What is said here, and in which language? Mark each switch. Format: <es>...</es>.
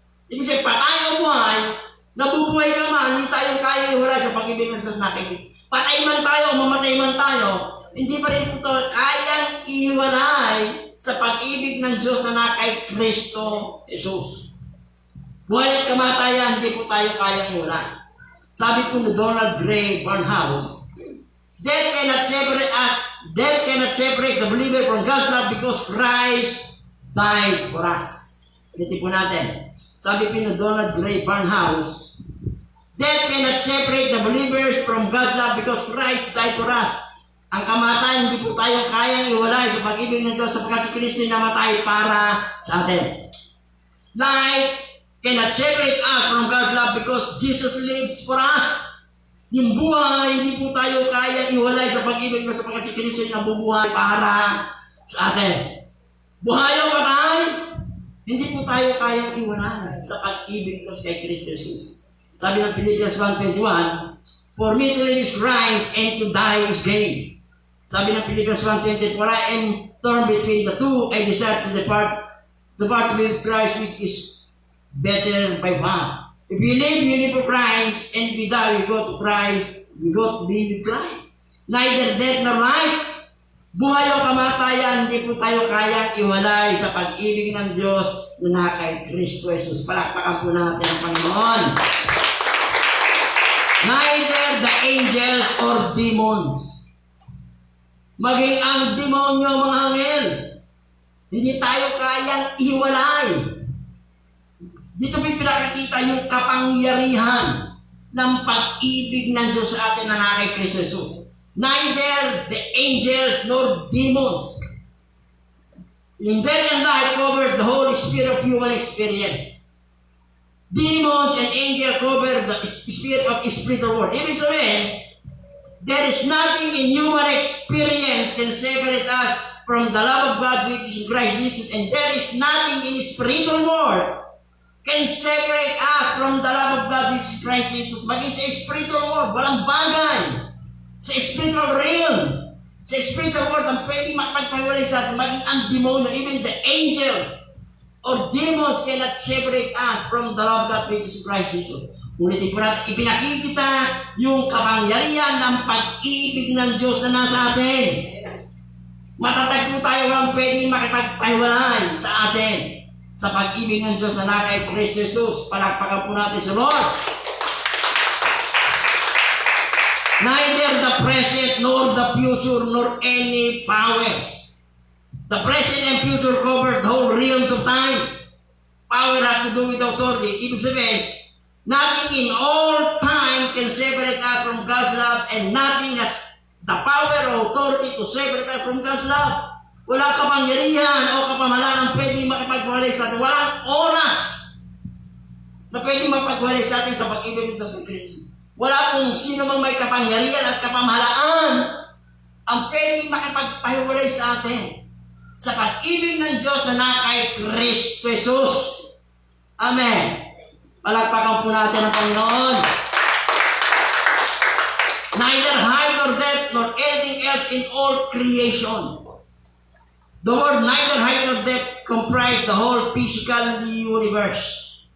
<tl>Ibig sabihin, patay o buhay, nabubuhay ka man, hindi tayo kayang ihiwalay sa pag-ibig ng Diyos na kay Kristo. Patay man tayo o mamatay man tayo, hindi pa rin po tayo kayang ihiwalay sa pag-ibig ng Diyos na kay Kristo Jesus. Buhay at kamatayan, hindi po tayo kayang ihiwalay. Sabi po ni</tl> <en>Donald Gray Barnhouse, death cannot separate the believer from God's love because Christ died for us.</en> <tl>Ulitin po natin. Sabi po ni</tl> <en>Donald Gray Barnhouse, death cannot separate the believers from God's love because Christ died for us.</en> <tl>Ang kamatayan, hindi po tayo kayang iwalay sa pag-ibig ng Diyos sapagkat si Kristo namatay para sa atin.</tl> <en>Life cannot separate us from God's love because Jesus lives for us.</en> <tl>Yung buhay, hindi po tayo kaya iwalay sa pag-ibig na sapagkat si Kristo ay nabubuhay para sa atin. Buhay o patay, hindi po tayo kayang iwalay sa pag-ibig kay Kristo Jesus. Sabi ng</tl> <en>Philippians 1:21, for me to live is Christ and to die is gain.</en> <tl>Sabi ng</tl> <en>Philippians 1:20, for I am torn between the two, I desire to depart with Christ, which is better by far. If we live for Christ, and we die, we go to Christ, we go to be with Christ. Neither death nor life,</en> <tl>buhay o kamatayan, hindi po tayo kayang iwalay sa pag-ibig ng Diyos na kay Kristo Jesus. Palakpakan po natin ang Panginoon.</tl> <en>Neither the angels or demons,</en> <tl>maging ang demonyo, mga anghel, hindi tayo kayang iwalay. Dito may pinakikita yung kapangyarihan ng pag-ibig ng Diyos sa atin na kay Kristo Jesus.</tl> <en>Neither the angels nor demons.</en> <tl>Yung</tl> <en>death and life covered the whole sphere of human experience. Demons and angels cover the sphere of spiritual world.</en> <tl>Ibig sabihin,</tl> <en>there is nothing in human experience can separate us from the love of God which is in Christ Jesus, and there is nothing in spiritual world can separate us from the love of God which is Christ Jesus.</en> <tl>Maging sa spiritual world, walang bagay. Sa spiritual realm, sa spiritual world, ang pwede makapagpahiwalay sa atin, maging ang demonyo,</tl> <en>even the angels or demons cannot separate us from the love of God which is Christ Jesus.</en> <tl>Ulitin po natin, ipinakikita yung kapangyarihan ng pag-ibig ng Diyos na nasa atin. Matatag po tayo, walang pwede makipagpahiwalay sa atin sa pag-ibig ng Diyos na nasa kay Kristo Jesus. Palakpakan po natin sa Lord.</tl> <en>Neither the present nor the future nor any powers. The present and future cover the whole realms of time. Power has to do with authority.</en> <tl>Ibig sabihin,</tl> <en>nothing in all time can separate us from God's love, and nothing has the power or authority to separate us from God's love.</en> <tl>Wala kapangyarihan o kapamahalaan pwedeng makipagwalay sa atin. Walang oras na pwedeng makipagwalay sa atin sa pag-ibig ng Diyos ng Kristo. Wala pong sino mang may kapangyarihan at kapamahalaan ang pwedeng makipagpahiwalay sa atin sa pag-ibig ng Diyos na kay Kristo Jesus. Amen. Palakpakan po natin ang Panginoon.</tl> <en>Neither height nor depth nor anything else in all creation. The word neither height nor depth comprise the whole physical universe.</en>